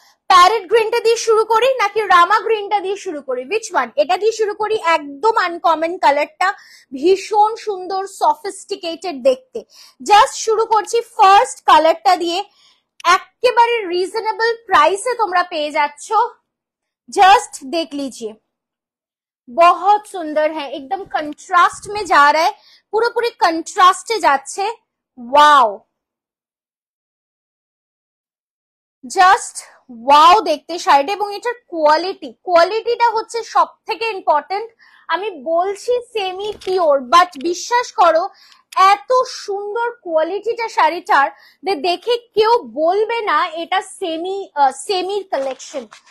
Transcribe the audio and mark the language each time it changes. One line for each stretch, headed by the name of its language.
Bangla: Parrot গ্রিনটা দিয়ে শুরু করি নাকি রামা গ্রিনটা দিয়ে শুরু করি?
English: Which one?
Bangla: এটা দিয়ে শুরু করি, একদম আনকমন কালারটা, ভীষণ সুন্দর সফিস্টিকেটেড দেখতে। জাস্ট শুরু করছি ফার্স্ট কালারটা দিয়ে, একেবারে রিজনেবল প্রাইসে তোমরা পেয়ে যাচ্ছ।
Hindi: जस्ट देख लीजिए, बहुत सुंदर है, एकदम कंट्रास्ट में जा रहा है, पूरा पूरी कंट्रास्ट যাচ্ছে।
Bangla: वाओ, জাস্ট ওয়াও দেখতে শাড়িটা। এবং এটার কোয়ালিটিটা হচ্ছে সব থেকে ইম্পর্টেন্ট। আমি বলছি সেমি পিওর, বাট বিশ্বাস করো এত সুন্দর কোয়ালিটিটা শাড়িটার দেখে কেউ বলবে না এটা সেমির কালেকশন।